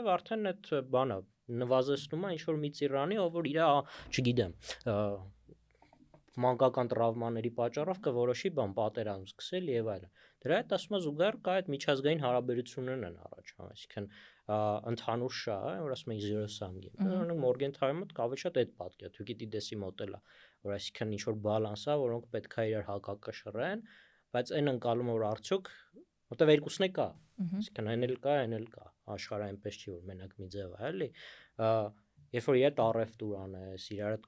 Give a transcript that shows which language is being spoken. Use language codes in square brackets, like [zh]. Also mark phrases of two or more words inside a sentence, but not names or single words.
[hy] արդեն այդ բանը նվազեցնում է ինչ որ մի ծիրանի, ով որ իր, չգիտեմ, մանկական տրավմաների պատճառով կորոշի բան պատերազմ սկսել եւ այլն։ Դրա հետ ասում եմ զուգահեռ կա այդ միջազգային հարաբերություններն են առաջանում, այսինքն ընդհանուր շահ, որ ասում են [en] zero sum game։ [hy] Օրինակ Մորգենթաուի մոտ ավելի շատ այդ պատկերը, Թուկիդիդեսի մոդելը, որ այսինքն ինչ որ բալանս է, որոնք պետք է իրար հակակշռեն, բայց այն ընկալումը որ արդյոք որտեվ երկուսն է կա, այսինքն այն էլ կա, աշխարհը այնպես չի որ մենակ մի ձև է, էլի, երբ որ իդ առևտուր անես, իրար հետ